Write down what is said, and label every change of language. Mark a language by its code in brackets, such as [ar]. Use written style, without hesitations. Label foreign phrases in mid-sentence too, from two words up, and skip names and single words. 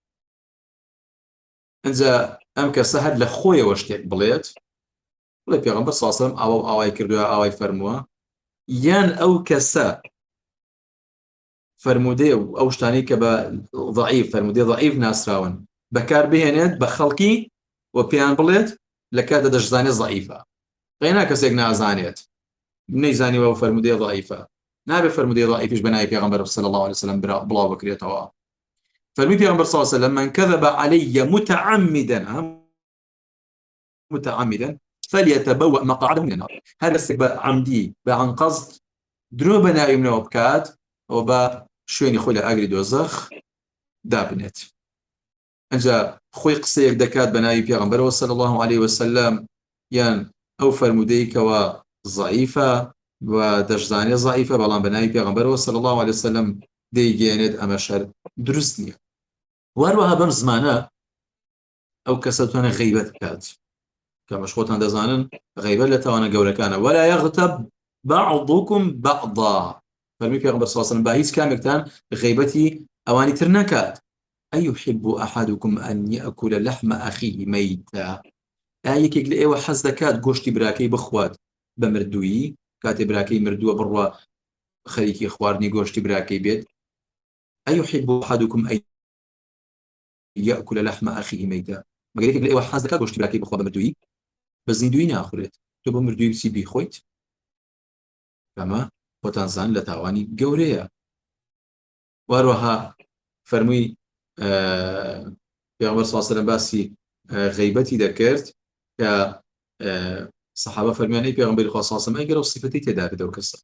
[ckb] ئەنجا ئەم کەسە هەر لە خۆیەوە شتێک بڵێت، بڵێ پێغەمبەر [ar] صلی الله علیه و سلم [ckb] ئاوای کردووە، ئاوای فەرمووە، یان ئەو کەسە فەرمودەیە و ئەو شتانەی کە بە ضعیف فەرمودەی ضعیف ناسراون بەکار بهێنێت بە خەڵکی و پێیان بڵێت لە کاتە دەشزانێت ضعیفە. غێنا کەسێک نازانێت نەیزانیوە و فەرمودەی ضعیفە، نابێت فەرمودەی ضعیفیش بە ناوی پێغەمبەر [ar] صلی الله عليه وسلم [ckb] بڵاو بکرێتەوە. فەرمووی پێغەمبەر [ar] صلی الله عليه وسلم من كذب علي متعمدا فليتبوأ مقعده من النار، [ckb] هەر کەسێک بە عەمدی بە عەن قەزد درۆ بە ناوی منەوە بکات و بە شوێنی خۆی لە ئاگری دۆزەخ دابنێت. ئەنجا خۆی قسەیەک دەکات بە ناوی پێغەمبەرەوە [ar] صلی الله عليه وسلم، [ckb] یان ئەو فەرمودەی کەوە ضعیفە و دەشزانێ ضعیفە، بەڵام بە ناوی پێغەمبەرەوە [ar] صلی الله عليه وسلم [ckb] دەیگەێنێت، ئەمە شەر دروست نییە. وەروەها بەم زمانە ئەو کەسە توانێت غیبەت بکات، کەمەش خۆتان دەزانن غیبەت لە تاوانە گەورەکانە. [ar] ولا يغتب بعضكم بعضا، [ckb] فەرمی پێغەمبەر [ar] صلی الله عليه وسلم [ckb] با هیچ کامێکتان غیبەتی ئەوانی تر نەکات. [ar] أيحب أحدكم أن يأكل لحم أخيه ميتا، [ckb] یەکێک لە ئێوە حەز دەکات گۆشتی براکەی بخوات بە مردوویی، کاتێ براکەی مردووە بڕوە خەریکی خواردنی گۆشتی براکەی بێت. [ar] أيحب أحدكم أن يأكل لحم أخيه ميتا، [ckb] مەگەر یەکێک لە ئێوە حەز دەکات گۆشتی براکەی بخوات بە مردوویی، بە زیندووی ناخورێت، تۆ بە مردووی بچی بیخۆیت، ئەمە خۆتان زان لە تاوانی گەورەیە. وەروەها فەرمووی پێغەمبەر [ar] صلی الله علیه و سلم [ckb] باسی غیبەتی دەکرد کە سەحابە فەرمیان ئەی پێغەمبەری خوا [ar] صلی الله علیه و سلم [ckb] ئەگەر ئەو سیفەتی تێدا بێت ئەو کەسە.